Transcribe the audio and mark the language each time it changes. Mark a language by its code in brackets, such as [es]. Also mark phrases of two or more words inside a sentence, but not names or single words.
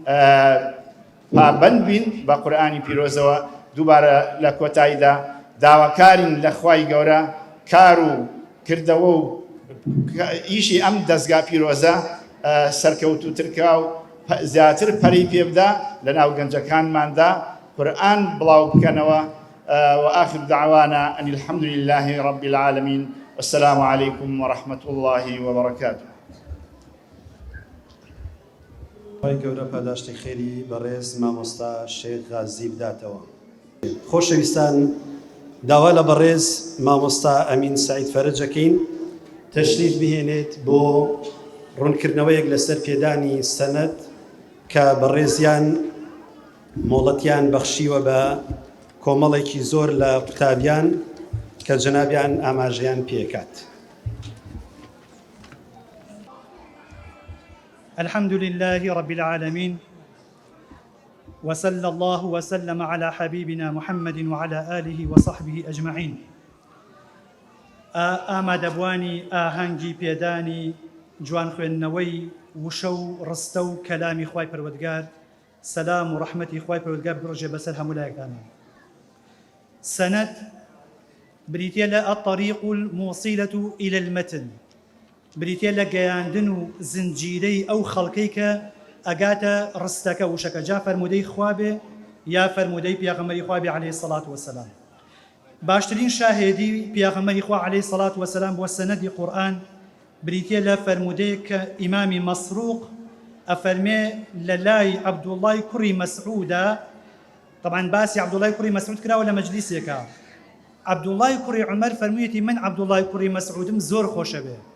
[ckb] پابەند بین بە قورئانی پیرۆزەوە دووبارە لە کۆتاییدا داواکارین لە خوای گەورە کار و کردەوە و ئیشی ئەم دەستگا پیرۆزە سەرکەوتووترکا و زیاتر پەرەی پێ بدا لە ناو گەنجەکانماندا قورئان بڵاو بکەنەوە [ar] وآخر دعوانا أن الحمد لله رب العالمين والسلام عليكم ورحمة الله وبركاته. [ckb] خی گەورە پاداشتی خێری بەڕێز مامۆستا شێخ غازی بداتەوە. خۆشەویستان داوا لە بەڕێز مامۆستا ئەمین سەعید فەرەجەکەین تەشریف بهێنێت بۆ ڕوونکردنەوەیەک لەسەر پێدانی سەنەد کە بەڕێزیان مۆڵەتیان بەخشیوە بە کۆمەڵێکی زۆر لە قوتابیان کە جەنابیان ئاماژەیان پێکات. [ar] الحمد لله رب العالمين وصلى الله وسلم على حبيبنا محمد وعلى آله وصحبه أجمعين. [ckb] ئامادە بوانی ئاهەنگی پێدانی جوان خوێندنەوەی وشە و ڕستە و کەلامی خوای پەروەردگار، سەلام و ڕەحمەتی خوای پەروەردگار بڕۆژێ بەسەر هەموو لایەکانمان. سەنەد بریتیە لە [ar] الطريق الموصلة إلى المتن، [ckb] بریتیە لە گەیاندن و زنجیرەی ئەو خەڵکەی کە ئەگاتە ڕستەکە وشەکە، جا فەرمودەی خوا بێ یا فەرمودەی پیاغەمبەری خوا بێ [ar] عەلەیهی السەڵات وەسەلام. [ckb] باشترین شاهێدی پیاغەمبەری خوا [ar] عەلەیهی السەڵات وەسەلام [ckb] بۆ سەنەدی قورئان بریتیە لە فەرمودەیەک کە ئیمامی مەسروق ئەفەرمێ لە لای عەبدوڵڵای کوڕی مەسعوودە، طبعاً باسی عەبدوڵڵای کوڕی مەسعود کراوە لە مەجلیسێکە، عەبدوڵڵای کوڕی عومەر فەرموویەتی من عەبدوڵڵای کوڕی مەسعودم زۆر خۆشە بێ.